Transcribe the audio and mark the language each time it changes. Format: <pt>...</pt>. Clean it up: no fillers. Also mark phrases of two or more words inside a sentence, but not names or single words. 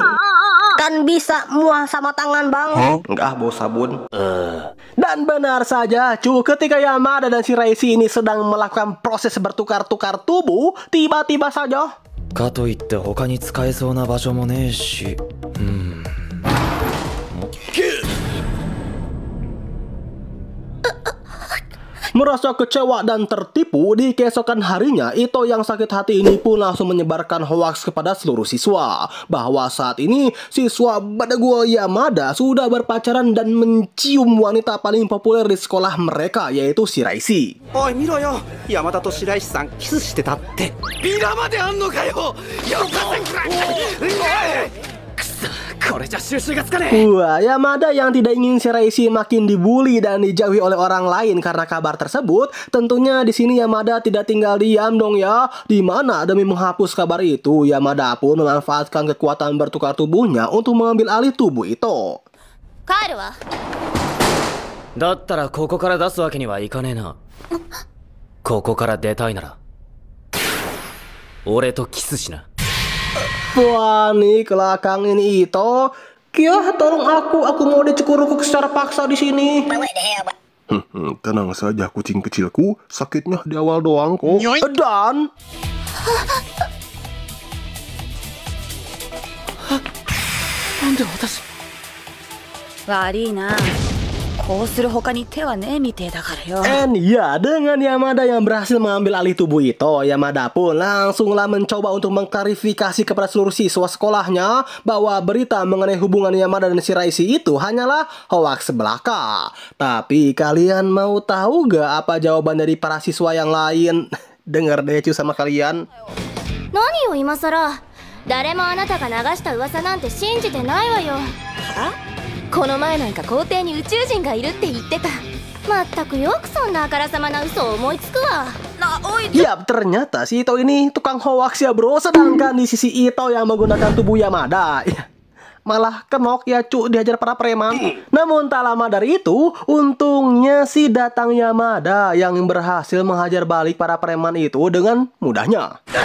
<id>Kan bisa muah sama tangan bang. Enggak, bawa sabun. Dan benar saja cu, ketika Yamada dan Shiraishi ini sedang melakukan proses bertukar-tukar tubuh, tiba-tiba saja</id> <ja>かといって他に使えそうな場所もねえし。</ja> <id>merasa kecewa dan tertipu, di keesokan harinya Ito yang sakit hati ini pun langsung menyebarkan hoaks kepada seluruh siswa bahwa saat ini siswa Badagua Yamada sudah berpacaran dan mencium wanita paling populer di sekolah mereka, yaitu Shiraishi.</id> <ja>おい見ろよ、山田と白石さんキスしてたって。ビラまであんのかよ。よかせんくらい。くそ、これじゃ収拾がつかねえ。</ja> <id>Wah, Yamada yang tidak ingin Shiraishi makin dibully dan dijauhi oleh orang lain karena kabar tersebut, tentunya di sini Yamada tidak tinggal diam dong ya. Dimana demi menghapus kabar itu, Yamada pun memanfaatkan kekuatan bertukar tubuhnya untuk mengambil alih tubuh Ito.</id> <ja>帰るわ。だったらここから出すわけにはいかねえな。ここから出たいなら俺とキスしな。</ja> <id>Wah nih kelakang ini Ito. Kia, tolong aku mau dicukur-rukuk secara paksa di sini. Tenang saja kucing kecilku, sakitnya di awal doang kok. Dan</id> <ja>悪いな。こうする他に手はねえみてえだからよ。</ja> <id>And ya, dengan Yamada yang berhasil mengambil alih tubuh Ito, Yamada pun langsunglah mencoba untuk mengklarifikasi kepada seluruh siswa sekolahnya bahwa berita mengenai hubungan Yamada dan Shiraishi itu hanyalah hoaks belaka. Tapi kalian mau tahu gak apa jawaban dari para siswa yang lain? Dengar deh cu sama kalian.</id> <ja>何よ今さら。誰もあなたが流した噂なんて信じてないわよ。この前なんか校庭に宇宙人がいるって言ってた。まったくよくそんなあからさまな嘘を思いつくわ。</ja> <id>Yap, ternyata si Ito ini tukang hoax ya bro. Sedangkan di sisi Ito yang menggunakan tubuh Yamada, malah kenok ya cu, dihajar para preman. Namun tak lama dari itu, untungnya si datang Yamada yang berhasil menghajar balik para preman itu dengan mudahnya.</id>